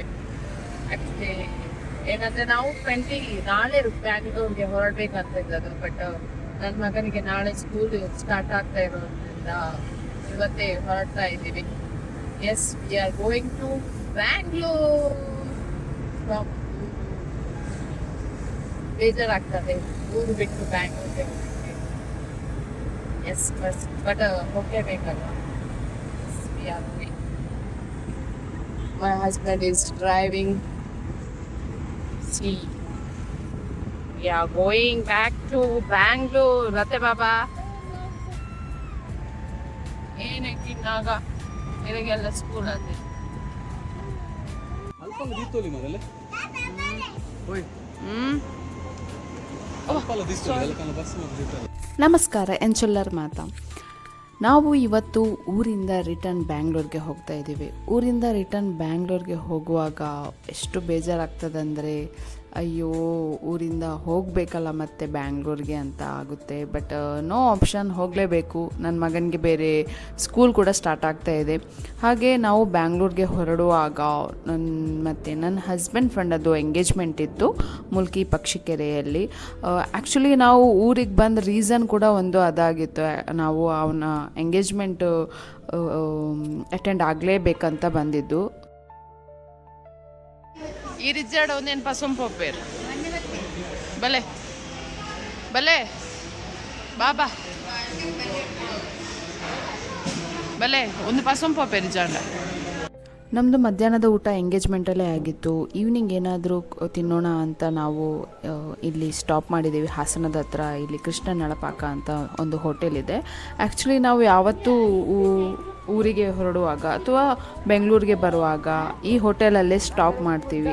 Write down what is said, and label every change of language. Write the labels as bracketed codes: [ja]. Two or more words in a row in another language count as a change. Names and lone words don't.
[kn] ಆಕ್ಚುಲಿ ಏನಂದ್ರೆ ನಾವು ನಾಳೆ ಬ್ಯಾಂಗ್ಳೂರ್ಗೆ ಹೊರಡ್ಬೇಕಂತ ಇದ್ದದ್ದು, ಬಟ್ ನನ್ನ ಮಗನಿಗೆ ನಾಳೆ [en] school start [kn] ಆಗ್ತಾ ಇರೋದ್ರಿಂದ ಇವತ್ತೇ ಹೊರಡ್ತಾ ಇದ್ದೀವಿ. [en] Yes, we are going to Bangalore. [kn] ಬೇಜಾರಾಗ್ತದೆ ಊರು ಬಿಟ್ಟು ಬ್ಯಾಂಗ್ಳೂರ್ಗೆ ಹೋಗ್ಲಿಕ್ಕೆ. ಎಸ್, ಬಟ್ ಹೋಗಲೇಬೇಕಲ್ಲ. [en] we are going. My husband is driving. See, we are going back to Bangalore. Rate Baba. [kn] ಏನಕ್ಕೆ ನಾಗ ನಿನಗೆಲ್ಲ ಸ್ಕೂಲ್ ಅದೇ [tcy] ಅಲ್ಪ ದೀತೋಲಿ ಮರಲೆ ಓಯ್ ಅಲ್ಪ ದೀತೋಲಿ ಅಲ್ಕನ ಬಸ್ ಮಗ್ದಿತ. ನಮಸ್ಕಾರ, ಎಂಚೊಲ್ಲರ್ ಮಾತಾ. [kn] ನಾವು ಇವತ್ತು ಊರಿಂದ ರಿಟರ್ನ್ ಬ್ಯಾಂಗ್ಳೂರ್ಗೆ ಹೋಗ್ತಾ ಇದ್ದೀವಿ. ಊರಿಂದ ರಿಟರ್ನ್ ಬ್ಯಾಂಗ್ಳೂರ್ಗೆ ಹೋಗುವಾಗ ಎಷ್ಟು ಬೇಜಾರಾಗ್ತದಂದರೆ, ಅಯ್ಯೋ ಊರಿಂದ ಹೋಗಬೇಕಲ್ಲ ಮತ್ತೆ ಬ್ಯಾಂಗ್ಳೂರ್ಗೆ ಅಂತ ಆಗುತ್ತೆ. [en] but no option, [kn] ಹೋಗಲೇಬೇಕು. ನನ್ನ ಮಗನಿಗೆ ಬೇರೆ ಸ್ಕೂಲ್ ಕೂಡ ಸ್ಟಾರ್ಟ್ ಆಗ್ತಾ ಇದೆ. ಹಾಗೆ ನಾವು ಬ್ಯಾಂಗ್ಳೂರ್ಗೆ ಹೊರಡುವಾಗ ನನ್ನ [en] husband friend [kn] ಅದು ಎಂಗೇಜ್ಮೆಂಟ್ ಇತ್ತು ಮುಲ್ಕಿ ಪಕ್ಷಿಕೆರೆಯಲ್ಲಿ. ಆ್ಯಕ್ಚುಲಿ ನಾವು ಊರಿಗೆ ಬಂದ ರೀಸನ್ ಕೂಡ ಒಂದು ಅದಾಗಿತ್ತು. ನಾವು ಅವನ [en] engagement attend [kn] ಆಗಲೇಬೇಕಂತ ಬಂದಿದ್ದು. [tcy] ಈ ರಿಜಾಡ್ ಒಂದೇನು ಪಸಂ ಪೋಪೇರು ಬಲೆ ಬಲೆ ಬಾಬಾ ಬಲೆ ಒಂದು ಪಸಂ ಪೋಪೇರು ರಿಜಾಡ. [kn] ನಮ್ಮದು ಮಧ್ಯಾಹ್ನದ ಊಟ ಎಂಗೇಜ್ಮೆಂಟಲ್ಲೇ ಆಗಿತ್ತು. ಈವ್ನಿಂಗ್ ಏನಾದರೂ ತಿನ್ನೋಣ ಅಂತ ನಾವು ಇಲ್ಲಿ ಸ್ಟಾಪ್ ಮಾಡಿದ್ದೀವಿ ಹಾಸನದ ಹತ್ರ. ಇಲ್ಲಿ ಕೃಷ್ಣ ನಳಪಾಕ ಅಂತ ಒಂದು ಹೋಟೆಲ್ ಇದೆ. ಆ್ಯಕ್ಚುಲಿ ನಾವು ಯಾವತ್ತೂ ಊರಿಗೆ ಹೊರಡುವಾಗ ಅಥವಾ ಬೆಂಗಳೂರಿಗೆ ಬರುವಾಗ ಈ ಹೋಟೆಲಲ್ಲೇ ಸ್ಟಾಪ್ ಮಾಡ್ತೀವಿ.